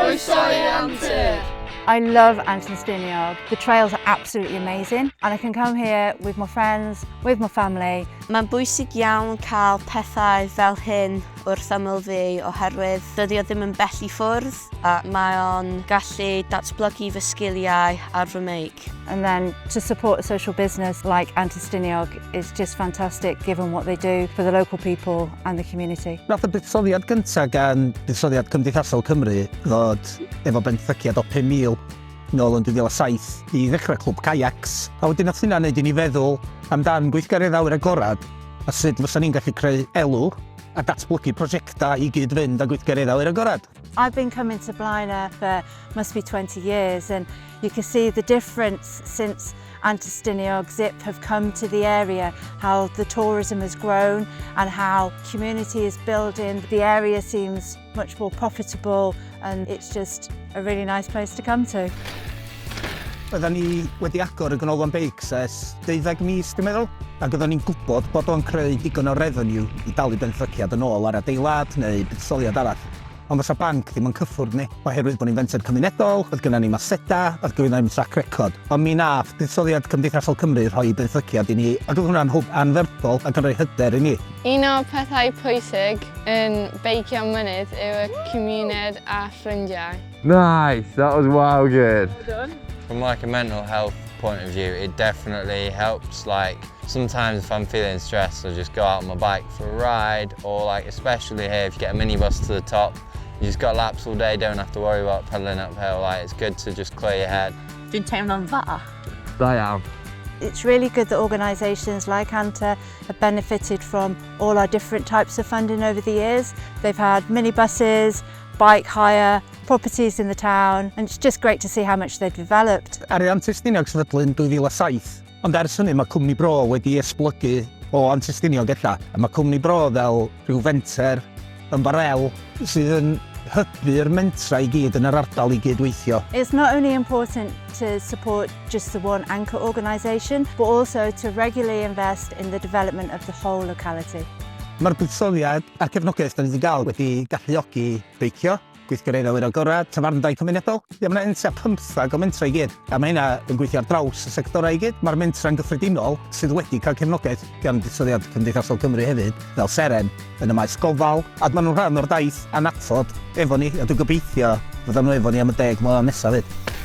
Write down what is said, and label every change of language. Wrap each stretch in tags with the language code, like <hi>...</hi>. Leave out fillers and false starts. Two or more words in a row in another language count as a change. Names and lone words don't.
<cy>Croeso I Antur!</cy> <en>I love Antur Stiniog. The trails are absolutely amazing and I can come here with my friends, with my family.</en> <cy>Mae'n bwysig iawn cael pethau fel hyn wrth ymyl fi oherwydd dydy o ddim yn bell i ffwrdd a mae o'n gallu datblygu fy sgiliau ar fy meic.</cy> <en>And then to support a social business like Antur Stiniog is just fantastic given what they do for the local people and the community.</en> <cy>Nath y buddsoddiad gyntaf gan Buddsoddiad Cymdeithasol Cymru ddod efo benthyciad o 5,000 nôl yn 2007 i ddechrau clwb kayacs. A wedyn nath hynna wneud i ni feddwl amdan gweithgaredda awyr agored a sut fysa ni'n gallu creu elw a datblygu prosiectau i gyd fynd â gweithgaredda awyr agored.</cy> <en>I've been coming to Blaenau for must be 20 years and you can see the difference since Antur Stiniog Zip have come to the area, how the tourism has grown and how community is building. The area seems much more profitable and it's just a really nice place to come to.</en> <cy>Oedden ni wedi agor y ganolfan beics ers 12 mis, dwi'n meddwl, ac oedden ni'n gwybod bod o'n creu digon o revenue i dalu benthyciad yn ôl ar adeilad neu buddsoddiad arall. Ond fysa banc ddim yn cyffwrdd ni, oherwydd bod ni'n fenter cymunedol, oedd gynna ni maseda, oedd gynna ni'n</cy> <en>track record.</en> <cy>Ond mi nath Buddsoddiad Cymdeithasol Cymru rhoi benthyciad i ni, ac oedd hwnna'n hwb anferthol ac yn rhoi hyder i ni. Un o pethau pwysig yn beicio mynydd yw y Ngwynedd a ffrindiau.</cy> <en>Nice, that was wow good. Well done. From like a mental health point of view, it definitely helps. Like sometimes if I'm feeling stressed, I'll just go out on my bike for a ride, or like especially here if you get a minibus to the top, you just got laps all day, don't have to worry about pedalling uphill. Like it's good to just clear your head.</en> <cy>Dwi'n teimlo'n dda.</cy> <en>I am. It's really good that organisations like Antur have benefited from all our different types of funding over the years. They've had minibuses, bike hire, properties in the town, and it's just great to see how much they've developed.</en> <cy>Ar Antur Stiniog sefydlu'n 2007, ond ers hynny mae Cwmni Bro wedi esblygu o Antur Stiniog ella. A mae Cwmni Bro fel rhyw fenter yn barel sydd yn hybu'r mentra i gyd yn yr ardal i gyd weithio.</cy> <en>It's not only important to support just the one anchor organisation, but also to regularly invest in the development of the whole locality.</en> <cy>Mae'r buddsoddiad a cefnogaeth da ni wedi cael wedi galluogi beicio, gweithgaredda awyr agored, tafarndai cymunedol. Ie, mae yna entia 15 o mentra i gyd, a mae hynna yn gweithio ar draws y sectorau i gyd. Mae'r mentra'n gyffredinol sydd wedi cael cefnogaeth gan Buddsoddiad Cymdeithasol Cymru hefyd, fel seren yn y maes gofal, a maen nhw'n rhan o'r daith anatod efo ni, a dwi'n gobeithio fyddan nhw efo ni am y 10 mlynedd nesaf fyd.</cy>